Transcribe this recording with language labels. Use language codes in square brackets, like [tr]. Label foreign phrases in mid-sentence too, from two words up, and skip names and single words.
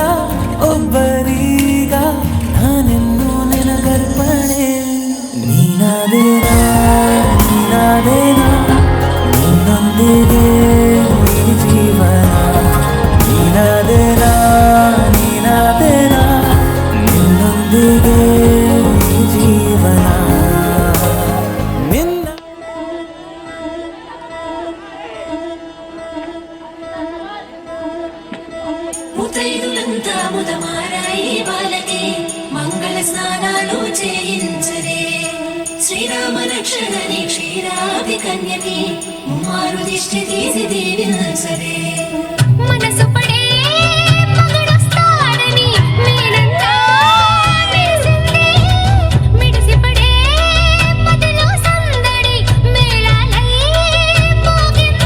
[kn] ಒಬ್ಬರೀಗ ನಾನೆನ್ನು ನಿನಗರ್ಪಣೆ ನೀನಾದೇನಾ ನೀನಾದೇನಾ ನಿನ್ನೊಂದಿಗೆ ಈ ಜೀವನ ನೀನಾದೇನಾ ನೀನಾದೇನಾ ನಿನ್ನೊಂದಿಗೆ ಈ ಜೀವನ ನಿನ್ನ [te] ముతైదులంతా ముదమారాయి వాళ్ళకి మంగళ స్నానాలు చేయించరే శ్రీరామ రక్షణని క్షీరాది కన్యకి ముమ్మారు దిష్టి తీసి దీవించరే మనసు పడే మగడొస్తాడని మేనంతా మెరిసింది మిడిసి పడే మదిలో సందడి మేళాలై మోగింది